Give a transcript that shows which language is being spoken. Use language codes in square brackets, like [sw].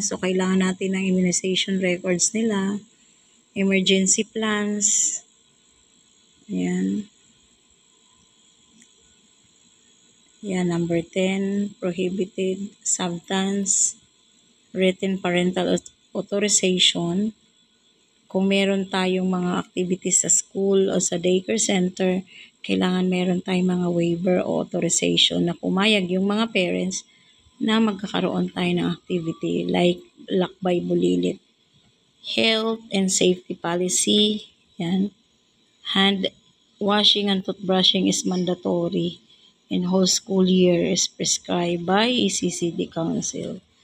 [tl] So, kailangan natin ng immunization records nila. [en] Emergency plans. [tl] Ayan. [en] Yan, number 10, prohibited substance, written parental authorization. [tl] Kung meron tayong mga activities sa school o sa daycare center, kailangan meron tayong mga waiver o authorization na pumayag yung mga parents na magkakaroon tayo ng activity like lakbay bulilit. [en] Health and safety policy, yan. Hand washing and toothbrushing is mandatory and whole school year is prescribed by ECCD Council.